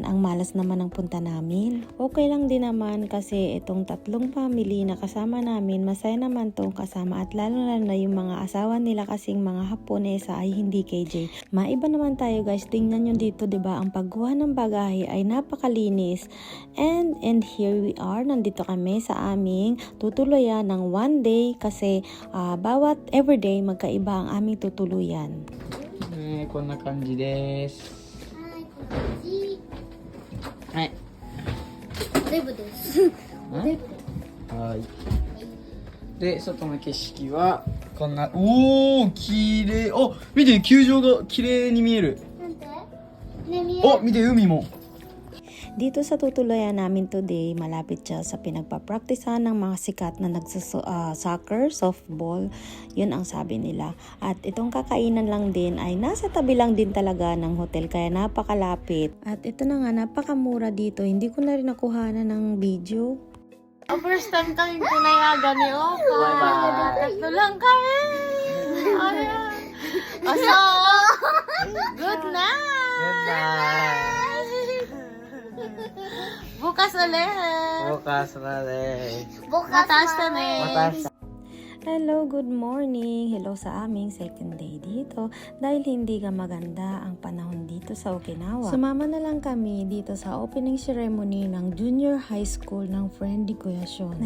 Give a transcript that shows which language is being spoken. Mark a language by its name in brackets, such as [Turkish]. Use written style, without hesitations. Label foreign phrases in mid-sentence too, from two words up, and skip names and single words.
[Filipino] Ang malas naman ang punta namin. Okay lang din naman kasi itong tatlong family na kasama namin, masaya naman tong kasama at lalo na yung mga asawa nila kasing mga Haponesa ay hindi KJ. Maiba naman tayo guys. Tingnan nyo dito, diba? Ang pagkuha ng bagahe ay napakalinis. [English] And here we are, [Filipino] nandito kami sa aming tutuluyan ng [English] one day [Filipino] kasi bawat everyday magkaiba ang aming tutuluyan. [Japanese] こんな感じです。はい、おデブです。おデブ。はい。で、外の景色はこんな、おー、綺麗。あ、見て、球場が綺麗に見える。なんで？ね、見える。お、見て、海も。 [Filipino] Dito sa tutuluyan namin today, malapit siya sa pinagpapraktisahan ng mga sikat na soccer, softball. Yun ang sabi nila. At itong kakainan lang din ay nasa tabi lang din talaga ng hotel kaya napakalapit. At ito na nga, napakamura dito. Hindi ko na rin nakuhanan ng video. [English] First time [Filipino] kami pinayagan ni Opa. Tatlo lang kami. Ayan. [English] So, good night. Good night. [Filipino] Bukas ulit. Bukas na rin. Mataas na eh. Mataas. [English] Hello, good morning. [Filipino] Hello sa aming [English] second day [Filipino] dito dahil hindi ka maganda ang panahon dito sa Okinawa. Sumama na lang kami dito sa [English] opening ceremony [Filipino] ng [English] junior high school [Filipino] ng friend ni Kuya Sean.